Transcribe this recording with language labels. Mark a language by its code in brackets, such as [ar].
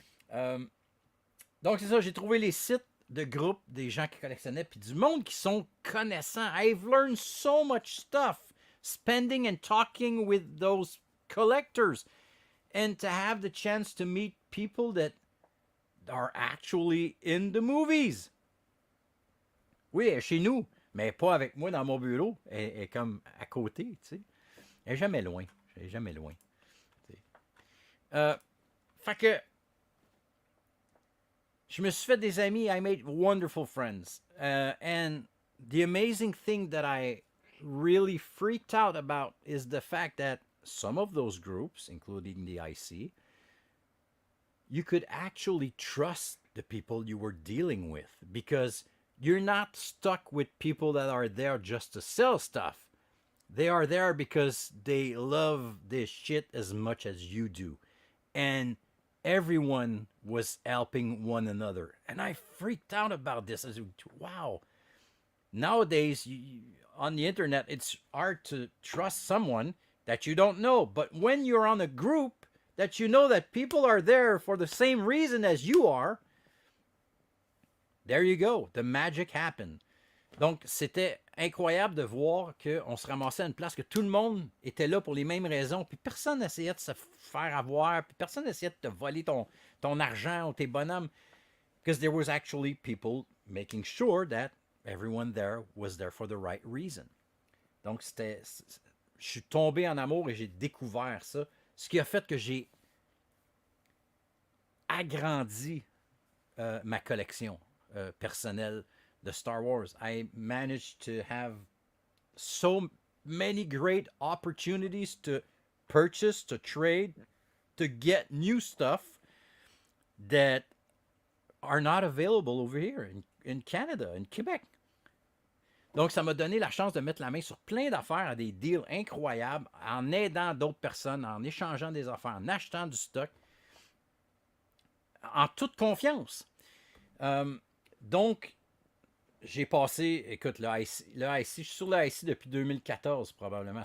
[fr] Là. Donc, c'est ça, j'ai trouvé les sites de groupes des gens qui collectionnaient, puis du monde qui sont connaissants. [en] I've learned so much stuff spending and talking with those collectors, and to have the chance to meet people that are actually in the movies. [fr] Oui, elle est chez nous, mais pas avec moi dans mon bureau. Elle est comme à côté, tu sais. Elle est jamais loin. Elle est jamais loin. Fait que je me suis fait des amis. [en] I made wonderful friends. And the amazing thing that I really freaked out about is the fact that some of those groups, including the IC, you could actually trust the people you were dealing with, because you're not stuck with people that are there just to sell stuff. They are there because they love this shit as much as you do. And everyone was helping one another. And I freaked out about this. I said, wow. Nowadays, on the internet, it's hard to trust someone that you don't know. But when you're on a group that you know that people are there for the same reason as you are, there you go. The magic happened. [fr] Donc, c'était incroyable de voir qu'on se ramassait à une place que tout le monde était là pour les mêmes raisons, puis personne n'essayait de se faire avoir, puis personne n'essayait de te voler ton argent ou tes bonhommes, [en] because there was actually people making sure that everyone there was there for the right reason. [fr] Donc, je suis tombé en amour et j'ai découvert ça, ce qui a fait que j'ai agrandi ma collection personnelle de Star Wars. [en] I managed to have so many great opportunities to purchase, to trade, to get new stuff, that are not available over here in Canada, in Québec. [fr] Donc, ça m'a donné la chance de mettre la main sur plein d'affaires, à des deals incroyables, en aidant d'autres personnes, en échangeant des affaires, en achetant du stock, en toute confiance. Donc, j'ai passé, écoute, le IC, je suis sur le IC depuis 2014 probablement.